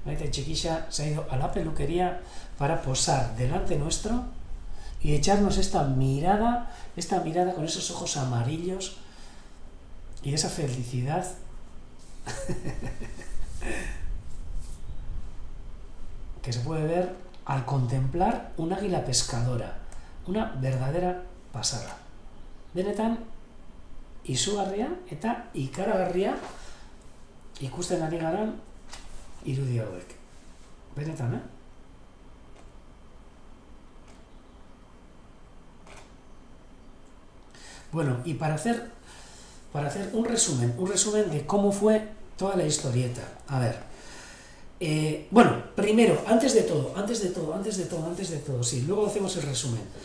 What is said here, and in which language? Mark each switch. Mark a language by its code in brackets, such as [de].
[es] Chiquilla, se ha ido a la peluquería para posar delante nuestro y echarnos esta mirada con esos ojos amarillos y esa felicidad que se puede ver al contemplar un águila pescadora, una verdadera pasada. [eu] Benetan, izugarria eta ikaragarria ikusten ari garan irudi hauek. Benetan, [es] Bueno, y para hacer un resumen de cómo fue toda la historieta. A ver. Bueno, primero, antes de todo, sí, luego hacemos el resumen.